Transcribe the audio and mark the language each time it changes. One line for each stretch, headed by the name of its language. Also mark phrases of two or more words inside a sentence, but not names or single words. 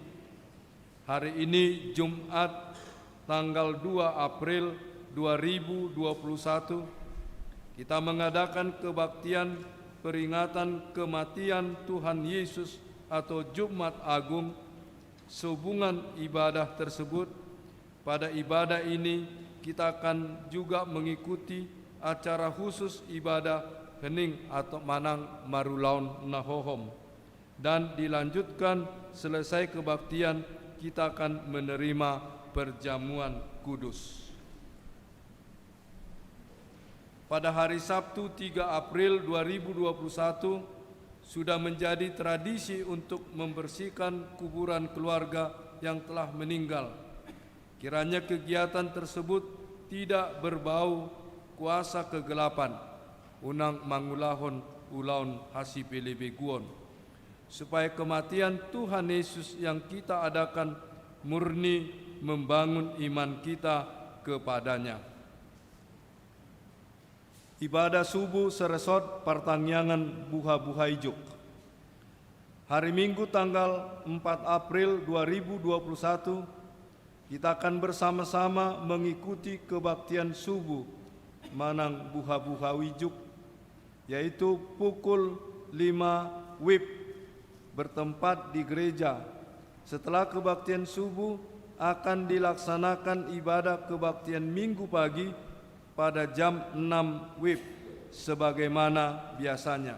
Indonesian: Hari ini Jumat tanggal 2 April 2021, kita mengadakan kebaktian peringatan kematian Tuhan Yesus atau Jumat Agung. Sehubungan ibadah tersebut, pada ibadah ini kita akan juga mengikuti acara khusus ibadah hening atau
Batak Toba: manang marulaun nahohom,
Indonesian: dan dilanjutkan selesai kebaktian kita akan menerima perjamuan kudus. Pada hari Sabtu 3 April 2021 sudah menjadi tradisi untuk membersihkan kuburan keluarga yang telah meninggal. Kiranya kegiatan tersebut tidak berbau kuasa kegelapan,
Batak Toba: unang mangulahon ulaun hasipele beguon,
Indonesian: supaya kematian Tuhan Yesus yang kita adakan murni membangun iman kita kepadanya. Ibadah subuh
Batak Toba: seresot pertangyangan buha-buha ijuk.
Indonesian: Hari Minggu tanggal 4 April 2021, kita akan bersama-sama mengikuti kebaktian subuh
Batak Toba: manang buha-buha ijuk,
Indonesian: yaitu pukul 5 WIB bertempat di gereja. Setelah kebaktian subuh akan dilaksanakan ibadah kebaktian minggu pagi pada jam 6 WIB sebagaimana biasanya.